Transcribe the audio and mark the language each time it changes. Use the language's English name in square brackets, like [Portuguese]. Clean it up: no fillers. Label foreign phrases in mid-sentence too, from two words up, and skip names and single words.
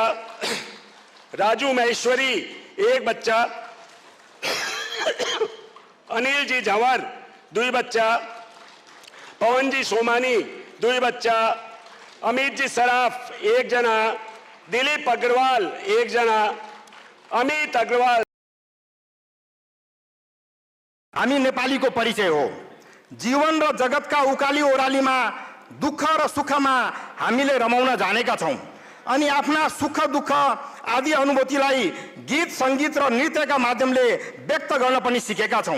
[Nepali] राजू महेश्वरी 1 बच्चा। अनिल जी झंवर 2 बच्चा। पवन जी सोमानी 2 बच्चा। अमित जी सराफ 1 जना। दिलीप अग्रवाल 1 जना। अमित अग्रवाल। हामी नेपालीको परिचय हो। जीवन र जगतका उकाली ओह्रालीमा दुःख र सुखमा हामीले रमाउन जानेका छौं अनि आफ्ना सुख दुःख आदि अनुभूतिलाई गीत संगीत र नृत्यका माध्यमले व्यक्त गर्न पनि सिकेका छौं।